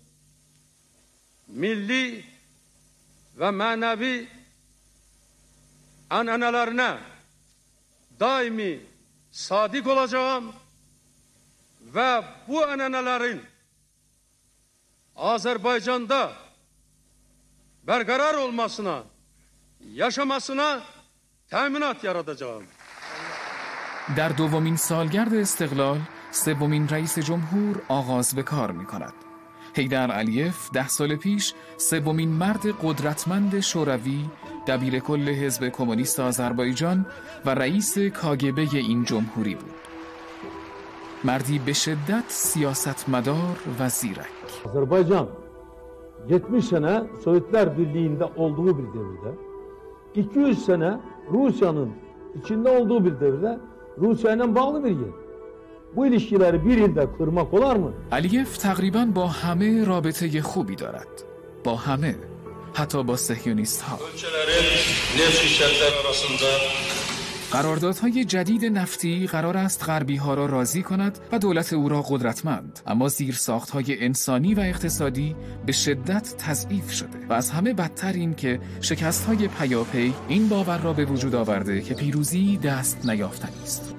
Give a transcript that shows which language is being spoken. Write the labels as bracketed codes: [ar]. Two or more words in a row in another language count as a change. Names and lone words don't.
[az] milli və mənəvi ənənələrinə daimi sadiq olacağım və bu ənənələrin Azərbaycanda bərqərar olmasına, yaşamasına təminat yaradacağım. [fa] در دومین سالگرد استقلال، سومین رئیس جمهور آغاز به کار می کند. حیدر علیف 10 سال پیش سومین مرد قدرتمند شوروی، دبیر کل حزب کمونیست آذربایجان و رئیس کاگبه این جمهوری بود. مردی به شدت siyasetmedar و زیرک. [tr] Azerbaycan 70 sene Sovyetler Birliği'nde olduğu bir devirde, 200 sene Rusya'nın içinde olduğu bir devirde Rusya'yla bağlı bir yer. Bu ilişkileri bir yılda kırmak olar mı? [fa] علیف تقریباً با همه رابطه خوبی دارد. با همه. حتی با صهیونیست ها. قراردادهای جدید نفتی قرار است غربی ها را راضی کند و دولت او را قدرتمند، اما زیرساختهای انسانی و اقتصادی به شدت تضعیف شده و از همه بدتر این که شکستهای پیاپی این باور را به وجود آورده که پیروزی دست نیافتنی است.